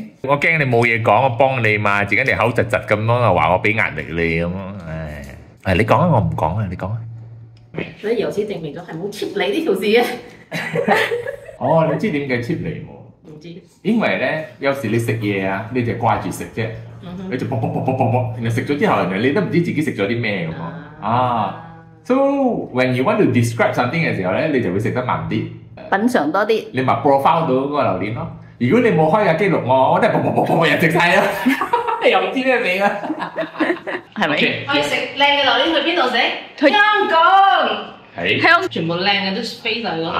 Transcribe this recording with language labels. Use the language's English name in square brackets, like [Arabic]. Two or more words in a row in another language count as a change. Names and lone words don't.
[Cantonese] 我驚你冇嘢講，我幫你嘛，自己嚟口窒窒咁咯，話我俾壓力你咁咯，唉，你講啊，我唔講啊，你講啊。所以由此證明咗係冇 cheap 你呢條事嘅。哦，你知點解 cheap 你冇？唔知。因為咧，有時你食嘢啊，你就掛住食啫，你就啵啵啵啵啵啵，然後食咗之後，你都唔知自己食咗啲咩咁喎。 [English] So when you want to describe something [Cantonese] 嘅時候咧，你就會食得慢啲。品嚐多啲，你咪 profile 到嗰個榴蓮咯。如果你冇開架記錄我都係啵又食晒啦，又唔知咩味啦，係咪？去食靚嘅榴蓮去邊度食？香港。係。香港全部靚嘅都飛晒嗰度。